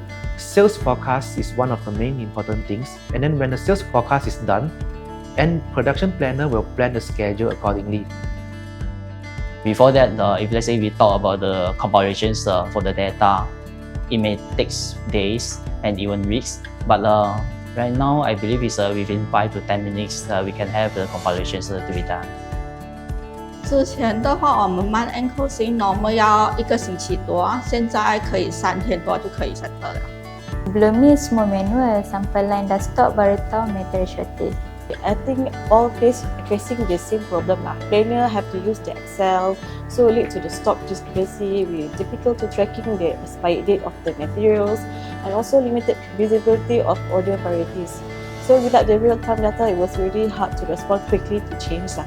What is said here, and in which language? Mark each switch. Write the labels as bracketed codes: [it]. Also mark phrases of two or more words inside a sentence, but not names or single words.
[en] Sales forecast is one of the main important things. And then when the sales forecast is done, and production planner will plan the schedule accordingly. Before that, if let's say we talk about the compilations for the data, it may take days and even weeks. But right now, I believe it's within 5 to 10 minutes we can have the compilations to be done. [zh] 之前的话，我们慢 [en] encoding normal [zh] 要1个星期多，现在可以3天多就可以 settle 了。 [ms] Sebelum ni semua manual, sampai line dah stop baru tahu [en] material shortage. I think all facing the same problem lah. Planner have to use the Excel, so lead to the stock discrepancy with difficulty tracking the expiry date of the materials, and also limited visibility of order priorities. So without the real-time data, it was really hard to respond quickly to change lah.